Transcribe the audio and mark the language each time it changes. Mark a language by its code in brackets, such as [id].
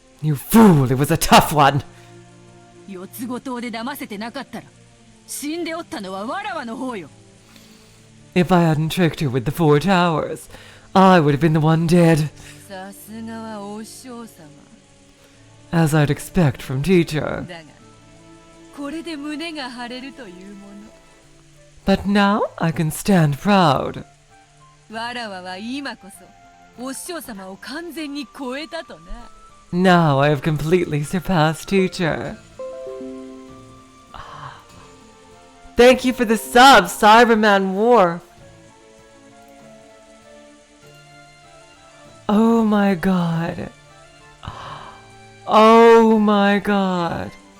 [en] You fool, it was a tough one. [ja] 四つ子島で騙せてなかったら死んでおったのはわらわの方よ。 [en] If I hadn't tricked her with the 4 towers, I would have been the one dead. [ja] さすがはお師匠様 [en] As I'd expect from teacher. [ja] だがこれで胸が張れるというもの。 [en] But now I can stand proud. [ja] わらわは今こそお師匠様を完全に超えたとな。 [en] Now I have completely surpassed teacher. Thank you for the sub, Cyberman War. Oh my god. Oh my god.